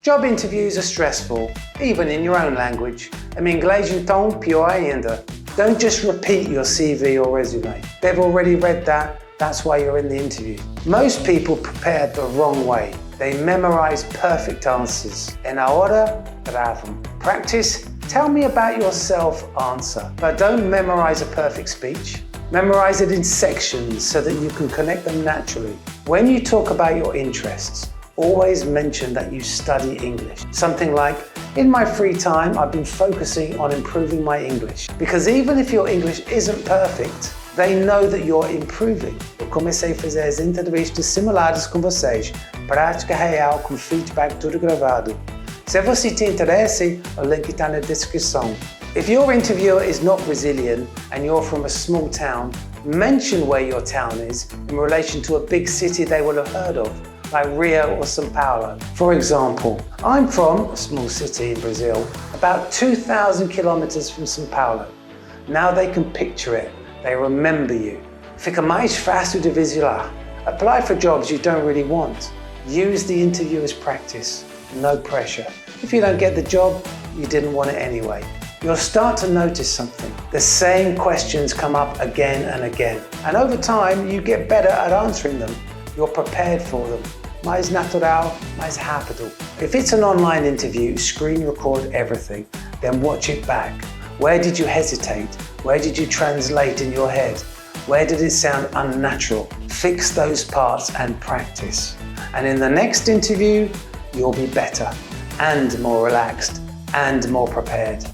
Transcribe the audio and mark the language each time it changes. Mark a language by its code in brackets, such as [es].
[en] Job interviews are stressful, even in your own language. [pt] Em inglês, então, pior ainda. [en] Don't just repeat your CV or resume. They've already read that, that's why you're in the interview. Most people prepare the wrong way. They memorize perfect answers. [pt] En ahora, travam. [en] Practice, tell me about yourself answer. But don't memorize a perfect speech. Memorize it in sections so that you can connect them naturally. When you talk about your interests, always mention that you study English. Something like, in my free time, I've been focusing on improving my English. Because even if your English isn't perfect, they know that you're improving. [pt] Eu comecei a fazer as entrevistas simuladas com vocês, prática real com feedback tudo gravado. Se você te interessa, o link está na descrição. [en] If your interviewer is not Brazilian and you're from a small town, mention where your town is in relation to a big city they will have heard of, like Rio or São Paulo. For example, I'm from a small city in Brazil, about 2,000 kilometers from São Paulo. Now they can picture it, they remember you. [pt] Fica mais fácil de visualizar. [en] Apply for jobs you don't really want. Use the interview as practice, no pressure. If you don't get the job, you didn't want it anyway. You'll start to notice something. The same questions come up again and again. And over time, you get better at answering them. You're prepared for them. [pt] Mais natural, mais rápido. [en] If it's an online interview, screen record everything, then watch it back. Where did you hesitate? Where did you translate in your head? Where did it sound unnatural? Fix those parts and practice. And in the next interview, you'll be better and more relaxed and more prepared.